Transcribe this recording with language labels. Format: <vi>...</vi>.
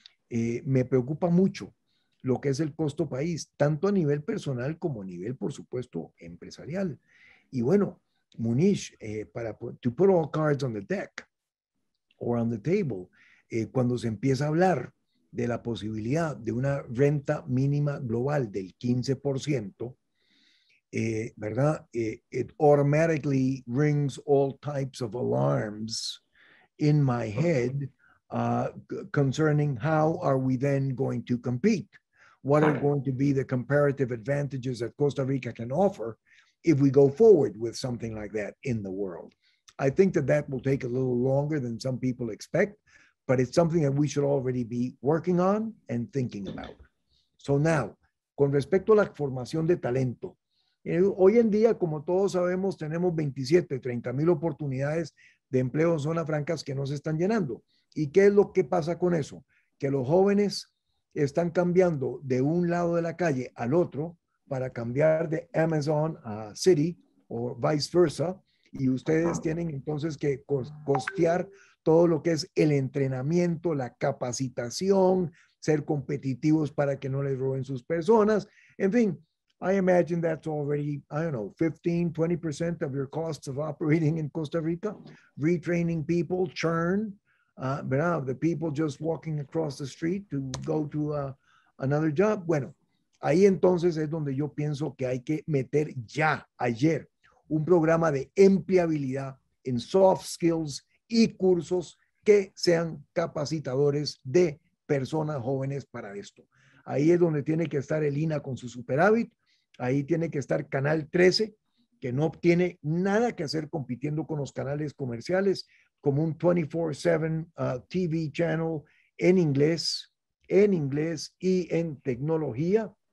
<es>Me preocupa mucho lo que es el costo país, tanto a nivel personal como a nivel, por supuesto, empresarial. Y bueno, Munish,</es> <en>to put all cards on the deck or on the table,</en> <es>cuando se empieza a hablar de la posibilidad de una renta mínima global del 15%, ¿verdad?</es> <en>It automatically rings all types of alarms in my head concerning how are we then going to compete? What are going to be the comparative advantages that Costa Rica can offer if we go forward with something like that in the world? I think that will take a little longer than some people expect, but it's something that we should already be working on and thinking about. So now,</en> <es>con respecto a la formación de talento, hoy en día, como todos sabemos, tenemos 27, 30,000 oportunidades de empleo en zonas francas que no se están llenando. ¿Y qué es lo que pasa con eso? Que los jóvenes están cambiando de un lado de la calle al otro para cambiar de Amazon a City o vice versa, y ustedes tienen entonces que costear todo lo que es el entrenamiento, la capacitación, ser competitivos para que no les roben sus personas. En fin,</es> <en>I imagine that's already, I don't know, 15, 20% of your costs of operating in Costa Rica, retraining people, churn, the people just walking across the street to go to another job.</en> <es>Bueno, ahí entonces es donde yo pienso que hay que meter ya, ayer, un programa de empleabilidad en soft skills y cursos que sean capacitadores de personas jóvenes para esto. Ahí es donde tiene que estar el INA con su superávit, ahí tiene que estar Canal 13, que no tiene nada que hacer compitiendo con los canales comerciales, como un 24/7 TV channel en inglés y en tecnología.</es>